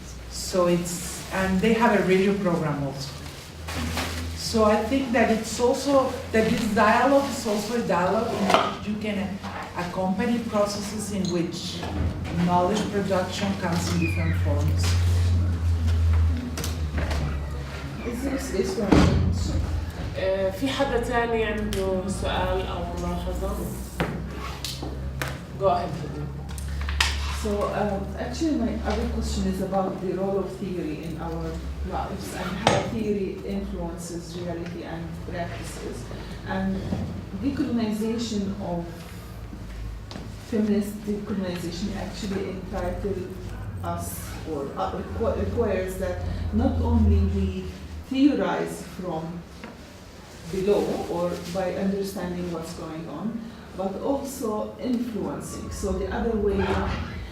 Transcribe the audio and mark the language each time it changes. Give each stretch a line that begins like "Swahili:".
English: So and they have a radio program also. So I think that it's also, that this dialogue is also a dialogue in which you can accompany processes in which knowledge production comes in different forms. Is there space for questions?
Arabic: في حدا تاني عنده سؤال أو ملاحظة؟
English: Go ahead. So actually my other question is about the role of theory in our lives and how theory influences reality and practices. And decolonization of feminist decolonization actually entitled us or requires that not only we theorize from below or by understanding what's going on, but also influencing, so the other way around.